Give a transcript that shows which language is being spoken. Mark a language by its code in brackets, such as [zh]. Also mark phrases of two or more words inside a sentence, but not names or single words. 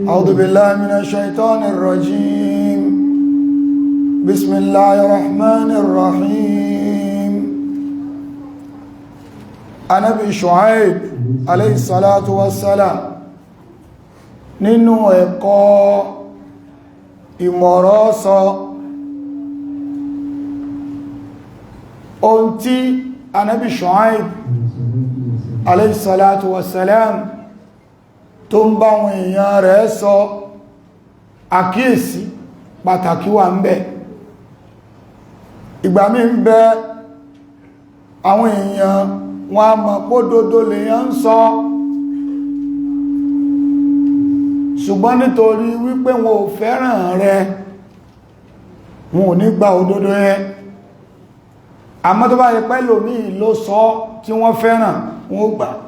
[ar] أعوذ بالله من الشيطان الرجيم بسم الله الرحمن الرحيم Ànábì Ṣuaib عليه الصلاة والسلام [yo] nínú ẹ̀kọ́ ìmọ̀rọ̀ sọ ohun tí Ànábì Ṣuaib [ar] عليه الصلاة والسلام [yo] tó ń bá wọn èèyàn rẹ̀ sọ àkíyèsí pàtàkì wà ń bẹ ìgbà mí ń bẹ àwọn èèyàn wọn a mọ̀ pódódó lèyàn ń sọ ṣùgbọ́n nítorí wípé wọn ò fẹ́ràn rẹ wọn ò ní gba òdodo yẹn àmọ́ tó bá yẹ pé lòmíì ló sọ tí wọ́n fẹ́ràn wọn ò gbà